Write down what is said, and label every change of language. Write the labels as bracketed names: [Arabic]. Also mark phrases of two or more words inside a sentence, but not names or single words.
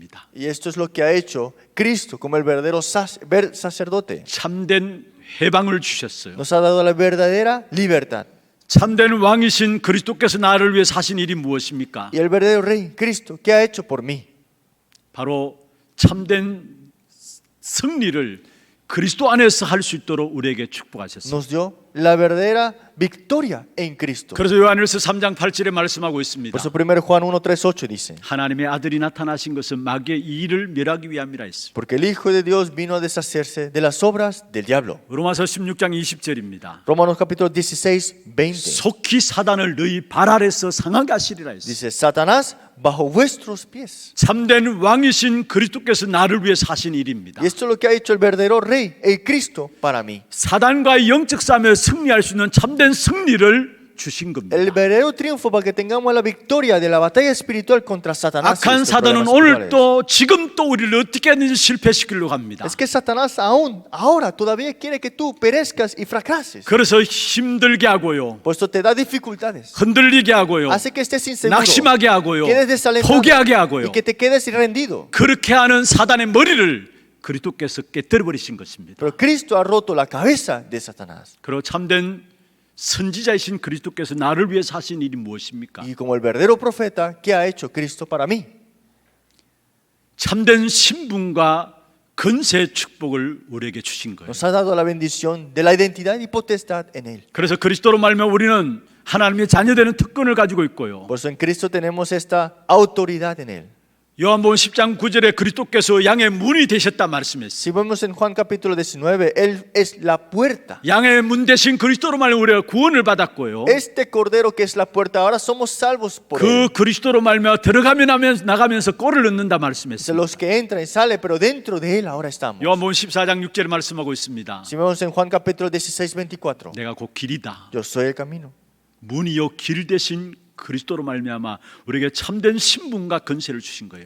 [Spanish] Y esto es lo que ha hecho Cristo como el verdadero sacerdote. [Korean] 참된 해방을 주셨어요. [Spanish] nos ha dado la verdadera libertad. [Korean] 참된 왕이신 그리스도께서 나를 위해 사신 일이 무엇입니까? [Spanish] Y el verdadero Rey, Cristo, ¿qué ha hecho por mí? [Korean] 바로 참된 승리를 그리스도 안에서 할 수 있도록 우리에게 축복하셨습니다. [Spanish] Nos dio la verdadera victoria en Cristo. [Korean] 그래서 요한일서 3장 8절에 말씀하고 있습니다. [Spanish] Por eso 1 Juan 1:3-8 dice, [Korean] 하나님의 아들이 나타나신 것은 마귀의 이 일을 멸하기 위함이라 했습니다. [Spanish] porque el Hijo de Dios vino a deshacerse de las obras del diablo. [Korean] 로마서 16장 20절입니다. [Spanish] Romanos capítulo 16, 20. [Korean] 속히 사단을 너희 발 아래서 상하게 하시리라 했습니다. [Spanish] Dice, Satanás bajo vuestros pies. [Korean] 참된 왕이신 그리스도께서 나를 위해 사신 일입니다. [Spanish] Y esto es lo que ha hecho el verdadero Rey, el Cristo, para mí. [Korean] 사단과의 영적 싸움에 승리할 수 있는 참된 승리를 주신 겁니다. [Spanish] El verdadero triunfo para que tengamos la victoria de la batalla espiritual contra Satanás. y [Korean] 악한 [Spanish] sus [Korean] 사단은 [Spanish] problemas [Korean] 오늘 [Spanish] espirituales. [Korean] 또 지금 또 우리를 어떻게 하든지 실패시키려고 합니다. [Spanish] Es que Satanás aún, ahora, todavía quiere que tú perezcas y fracases. [Korean] 그래서 힘들게 하고요, [Spanish] Por eso te da dificultades. [Korean] 흔들리게 하고요, [Spanish] Hace que estés inseguro, [Korean] 낙심하게 하고요, [Spanish] quedes desalentado [Korean] 포기하게 하고요. [Spanish] y que te quedes rendido. [Korean] 그렇게 하는 사단의 머리를 그리스도께서 깨뜨려 버리신 것입니다. [Spanish] Pero Cristo ha roto la cabeza de Satanás. [Korean] 그리고 참된 선지자이신 그리스도께서 나를 위해 사신 일이 무엇입니까? [Spanish] Y como el verdadero profeta, ¿qué ha hecho Cristo para mí? [Korean] 참된 신분과 건세 축복을 우리에게 주신 거예요. [Spanish] Nos ha dado la bendición de la identidad y potestad en Él. [Korean] 그래서 그리스도로 말하면 우리는 하나님의 자녀되는 특권을 가지고 있고요. [Spanish] Por eso en Cristo tenemos esta autoridad en Él. [Korean] 요한복음 10장 9절에 그리스도께서 양의 문이 되셨다 말씀했어요. [Spanish] Si vemos en Juan capítulo 19, Él es la puerta. [Korean] 양의 문 대신 그리스도로 말하면 우리가 구원을 받았고요. [Spanish] Este cordero que es la puerta, ahora somos salvos por [Korean] 그 [Spanish] Él. [Korean] 그리스도로 말하면 들어가면 하면 나가면서 꼴을 얻는다 [Spanish] De [Korean] 말씀했어요. [Spanish] los que entran y salen, pero dentro de Él ahora estamos. [Korean] 요한복음 14장 6절에 말씀하고 있습니다. [Spanish] Si vemos en Juan capítulo 16, 24, [Korean] 내가 곧 길이다. [Spanish] yo soy el camino. [Korean] 문이요 길 대신 그리스도로 말미암아 우리에게 참된 신분과 건세를 주신 거예요.